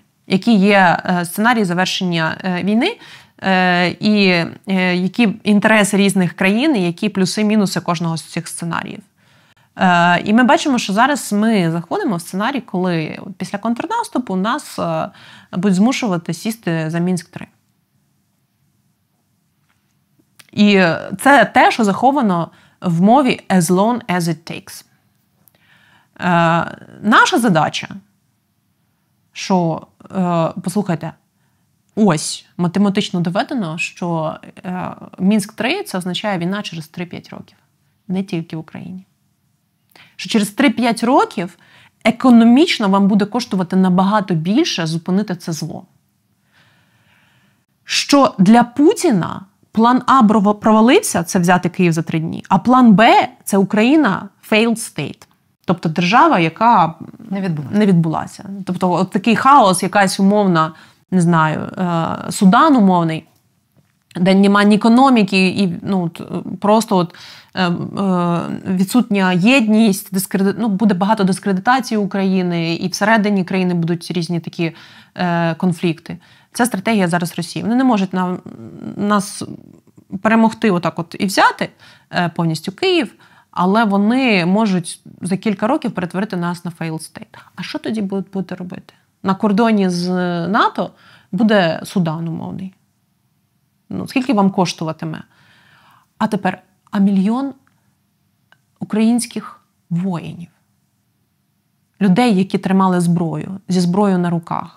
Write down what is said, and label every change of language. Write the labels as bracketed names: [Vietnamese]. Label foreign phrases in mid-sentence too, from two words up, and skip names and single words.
[Ukrainian] Які є сценарії завершення війни, і які інтереси різних країн, і які плюси-мінуси кожного з цих сценаріїв. І ми бачимо, що зараз ми заходимо в сценарій, коли після контрнаступу нас будуть змушувати сісти за Мінськ-3. І це те, що заховано в мові [English] as long as it takes. [Ukrainian] Наша задача, що, послухайте, ось математично доведено, що Мінськ-3 – це означає війна через 3-5 років. Не тільки в Україні. Що через 3-5 років економічно вам буде коштувати набагато більше зупинити це зло. Що для Путіна план А провалився, це взяти Київ за 3 дні, а план Б – це Україна [English] failed state. [Ukrainian] Тобто держава, яка не відбулася. Тобто от такий хаос, якась умовна, не знаю, Судан умовний, де немає ні економіки, і просто відсутня єдність, буде багато дискредитації України, і всередині країни будуть різні такі конфлікти. Це стратегія зараз Росії. Вони не можуть нас перемогти отак от і взяти повністю Київ, але вони можуть за кілька років перетворити нас на [English] failed state. [Ukrainian] А що тоді будуть робити? На кордоні з НАТО буде Судан умовний. Скільки вам коштуватиме? А тепер, мільйон українських воїнів. Людей, які тримали зброю, зі зброєю на руках.